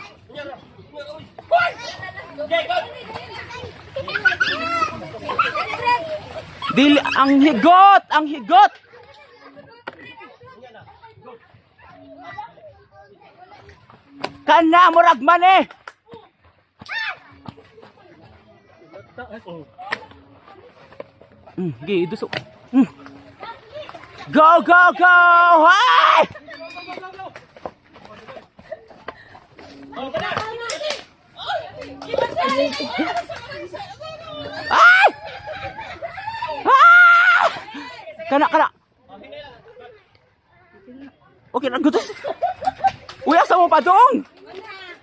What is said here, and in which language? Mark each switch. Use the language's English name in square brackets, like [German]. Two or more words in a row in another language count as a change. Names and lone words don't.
[Cebuano] Dili ang higot, ang higot. Kana murag mani. Gi duso. [English] Go, go, go! Hey! Ay! [Cebuano] Ah! Kana, kana. Okay, nagutos. Uy, asa mo pa dong?